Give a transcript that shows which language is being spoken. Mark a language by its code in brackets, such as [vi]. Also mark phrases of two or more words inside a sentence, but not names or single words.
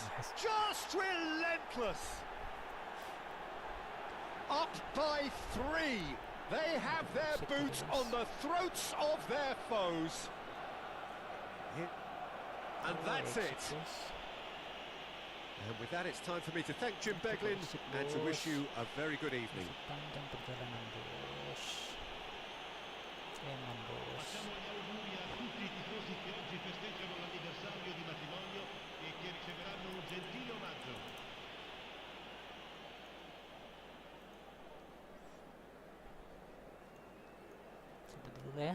[en] Just relentless. Up by 3. They have their boots on the throats of their foes. And that's it. And with that, it's time for me to thank Jim Beglin and to wish you a very good evening. [it] Facciamo gli auguri a tutti i tifosi che oggi festeggiano l'anniversario di matrimonio e che riceveranno un gentile omaggio. [id] Sudah dulu ya.